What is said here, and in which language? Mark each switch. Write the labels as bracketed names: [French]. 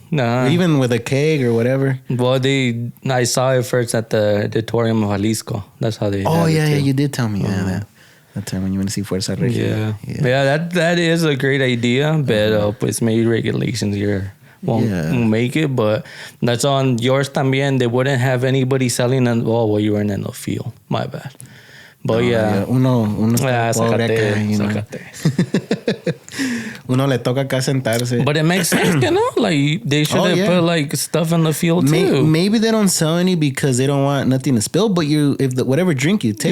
[English] Or even with a keg or whatever. Well, I saw it first at the Auditorium of Jalisco. That's how they. Oh yeah, you did tell me that time when you went to see Fuerza Regia. Yeah. That is a great idea, but pues maybe regulations here won't make it. But that's on yours también. They wouldn't have anybody selling. You weren't in the field. My bad. But [Spanish] uno pobre acá, you know. Uno le toca acá sentarse. [English] But it makes sense, you know? Like, they should have put, like, stuff in the field, too. Maybe they don't sell any because they don't want nothing to spill, but whatever drink you take.